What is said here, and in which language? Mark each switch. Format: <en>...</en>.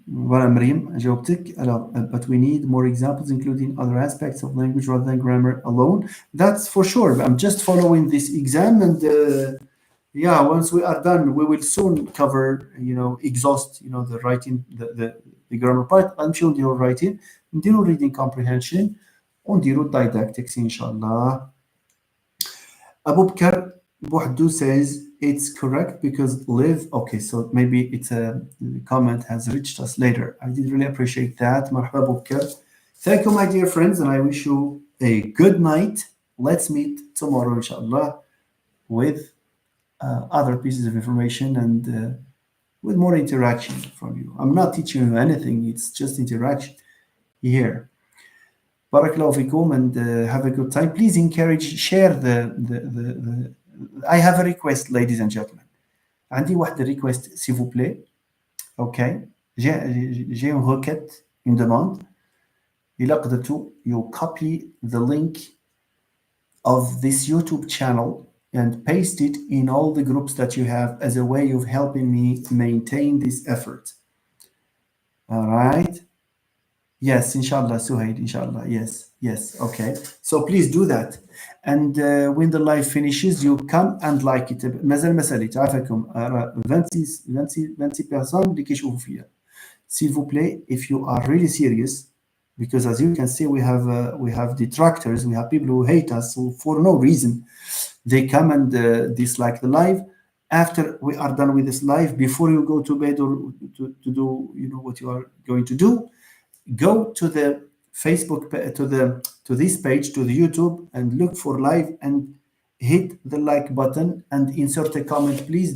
<en>Voilà, Miriam, جاوبتك. Alors, but we need more examples, including other aspects of language rather than grammar alone. That's for sure. I'm just following this exam, and yeah, once we are done, we will soon cover, exhaust, the writing, the grammar part.</en> <ar>غنمشيو نديرو writing, نديرو reading comprehension, ونديرو didactics إن شاء الله.</ar> <en>Abu Bakr Buhdu says it's correct because live. Okay, so maybe it's a comment has reached us later. I did really appreciate that. Marhaba Abu Bakr. Thank you, my dear friends, and I wish you a good night. Let's meet tomorrow, inshallah, with other pieces of information and with more interaction from you. I'm not teaching you anything, it's just interaction here. Barakallahu fikum, and have a good time. Please encourage, share the I have a request, ladies and gentlemen.</en> <ar>عندي واحد request,</ar> <fr>s'il vous plaît.</fr> <en>Okay.</en> <fr>J'ai une requête, une demande.</fr> <ar>إلا قدرتوا,</ar> <en>you copy the link of this YouTube channel and paste it in all the groups that you have as a way of helping me maintain this effort. All right. Yes, inshallah, Suhaid, inshallah. Yes. Okay. So please do that. And when the live finishes, you come and like it.</en> <ar>مازال ما ساليت عافاكم</ar> <fr>20 personnes</fr> <ar>اللي كيشوفوا فيا.</ar> <fr>S'il vous plaît,</fr> <en>if you are really serious, because as you can see, we have detractors, we have people who hate us for no reason. They come and dislike the live. After we are done with this live, before you go to bed or to do what you are going to do, go to the Facebook to this page, to the YouTube, and look for live and hit the like button and insert a comment, please.</en>